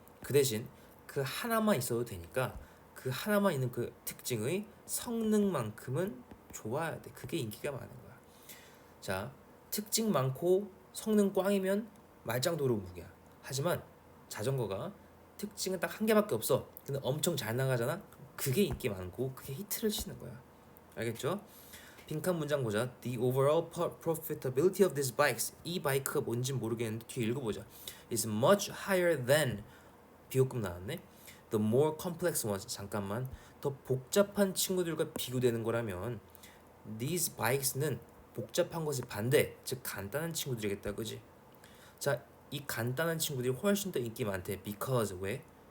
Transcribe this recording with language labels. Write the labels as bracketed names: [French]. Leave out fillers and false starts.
[Korean] 그 대신 그 하나만 있어도 되니까 그 하나만 있는 그 특징의 성능만큼은 좋아야 돼. 그게 인기가 많은 거야. 자, 특징 많고 성능 꽝이면 말짱도로 무기야. 하지만 자전거가 특징은 딱 한 개밖에 없어. 근데 엄청 잘 나가잖아. 그게 인기 많고 그게 히트를 치는 거야. 알겠죠? 빈칸 문장 보자. [English] The overall profitability of these bikes. [Korean] 이 바이크가 뭔지 모르겠는데 뒤에 읽어보자. [English] is much higher than, [Korean] 비교급 나왔네. [English] The more complex ones. [Korean] 잠깐만. 더 복잡한 친구들과 비교되는 거라면 [English] these bikes [Korean] 는 복잡한 것의 반대, 즉 간단한 친구들이겠다. 그지? 자, 이 간단한 친구들이 훨씬 더 인기 많대. because 왜?